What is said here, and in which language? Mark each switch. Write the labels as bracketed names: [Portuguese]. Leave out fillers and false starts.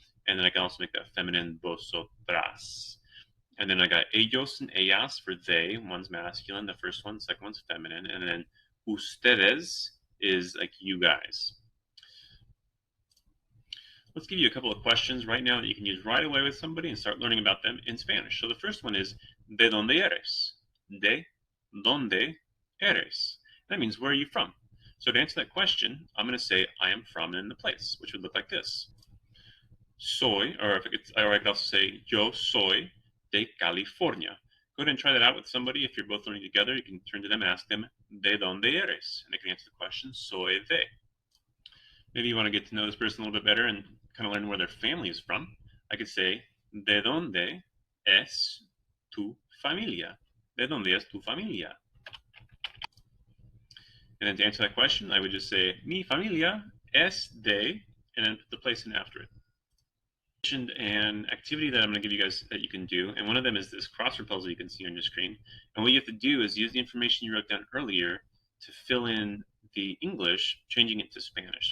[English] And then I can also make that feminine vosotras. And then I got ellos and ellas for they. One's masculine, the first one, the second one's feminine. And then ustedes is like you guys. Let's give you a couple of questions right now that you can use right away with somebody and start learning about them in Spanish. So the first one is, [Spanish] ¿de dónde eres? ¿De dónde eres? [English] That means, where are you from? So to answer that question, I'm going to say, I am from in the place, which would look like this. Soy, or I could also say, [Spanish] yo soy de California. [English] Go ahead and try that out with somebody. If you're both learning together, you can turn to them and ask them, [Spanish] ¿de dónde eres? [English] And they can answer the question, [Spanish] soy de. [English] Maybe you want to get to know this person a little bit better and kind of learn where their family is from. I could say, [Spanish] ¿de dónde es tu familia? ¿De dónde es tu familia? [English] And then to answer that question, I would just say, [Spanish] mi familia es de, [English] and then put the place in after it. An activity that I'm going to give you guys that you can do, and one of them is this crossword puzzle you can see on your screen. And what you have to do is use the information you wrote down earlier to fill in the English, changing it to Spanish.